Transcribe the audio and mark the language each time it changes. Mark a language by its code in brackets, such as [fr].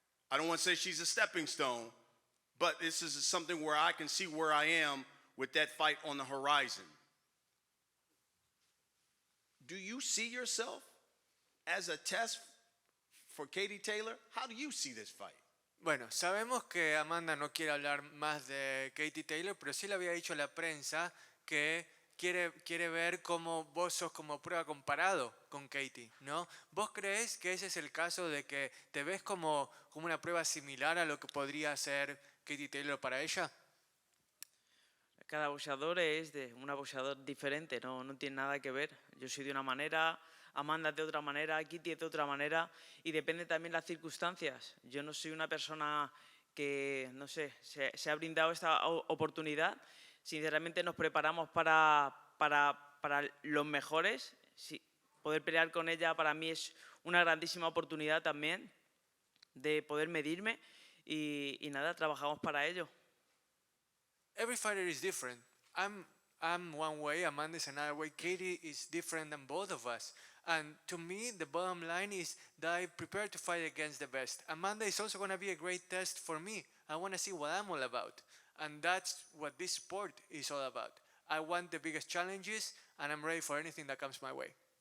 [en] I don't want to say she's a stepping stone, but this is something where I can see where I am with that fight on the horizon. Do you see yourself as a test for Katie Taylor? How do you see this fight? [es] Bueno, sabemos que Amanda no quiere hablar más de Katie Taylor, pero sí le había dicho a la prensa que quiere ver cómo vos sos como prueba comparado con Katie, ¿no? ¿Vos creés que ese es el caso de que te ves como una prueba similar a lo que podría ser Katie Taylor para ella? Cada boxeador es un boxeador diferente, no tiene nada que ver. Yo soy de una manera, Amanda es de otra manera, Kitty es de otra manera y depende también las circunstancias. Yo no soy una persona que, no sé, se ha brindado esta oportunidad. Sinceramente nos preparamos para los mejores. Sí, poder pelear con ella para mí es una grandísima oportunidad también de poder medirme y nada, trabajamos para ello. [en] Every fighter is different. I'm one way, Amanda is another way. Katie is different than both of us. And to me, the bottom line is that I prepare to fight against the best. Amanda is also going to be a great test for me. I want to see what I'm all about. And that's what this sport is all about. I want the biggest challenges, and I'm ready for anything that comes my way.